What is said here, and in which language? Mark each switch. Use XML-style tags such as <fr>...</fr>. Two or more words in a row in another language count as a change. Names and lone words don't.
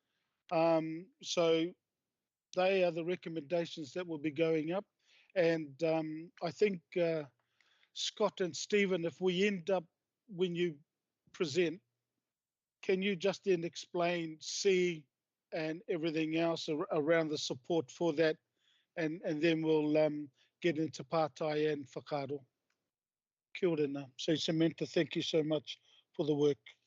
<en>So they are the recommendations that will be going up, and I think Scott and Stephen, if we end up, when you present, can you just then explain C and everything else around the support for that, and then we'll get into Pātai and Whakaaro.</en> <mi>Kia ora nā.</mi> <en>So Samantha, thank you so much for the work.</en>